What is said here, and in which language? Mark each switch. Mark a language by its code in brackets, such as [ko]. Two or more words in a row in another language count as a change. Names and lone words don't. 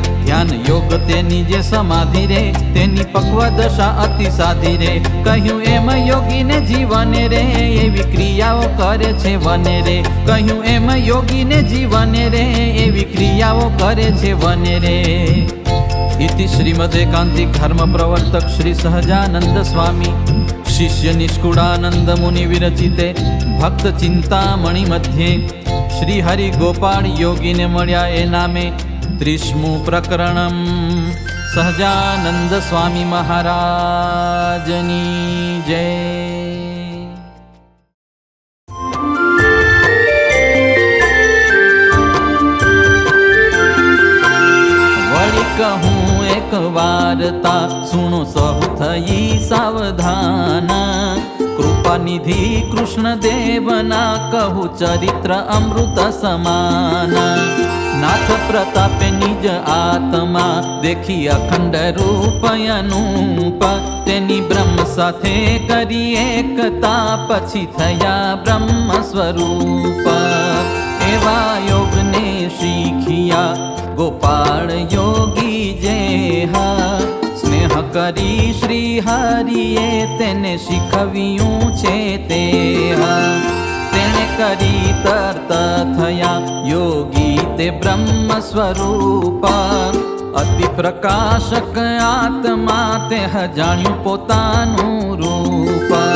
[gu] ધ્યાન યોગ તેની જે સમાધિ રે, તેની પક્વ દશા અતિ સાધી રે. કહ્યું એમ યોગીને જીવને રે, એવી ક્રિયાઓ કરે છે વને રે. કહ્યું એમ યોગીને જીવને રે, એવી ક્રિયાઓ કરે છે વને રે. [sa] इति श्रीमदेकांतिक धर्म प्रवर्तक श्री सहजानंद स्वामी शिष्य निष्कुड़ानंद मुनि विरचिते भक्त चिंतामणि मध्ये श्री हरि गोपाल योगी [gu] ને મળ્યા એ નામે [sa] 30मुं प्रकरणम [gu] સહજાનંદ સ્વામી મહારાજની જય। કહું એક વાર્તા સુનો સહુ થઈ સાવધાન। કૃપા નિધિ કૃષ્ણ દેવના કહું ચરિત્ર અમૃત સમાન। નાથ પ્રતાપે નિજ આત્મા દેખી અખંડ રૂપ અનૂપ। તેની બ્રહ્મ સાથે કરી એકતા પછી થયા બ્રહ્મ સ્વરૂપ। એવા યોગ ને શીખિયા ગોપાલ યોગી જેહા। स्नेह કરી શ્રી હરિએ તેને શીખવ્યું છે તે તેણે કરી તરત થયા યોગી તે બ્રહ્મ સ્વરૂપ અતિ પ્રકાશક આત્મા તે જાણ્યું પોતાનું રૂપ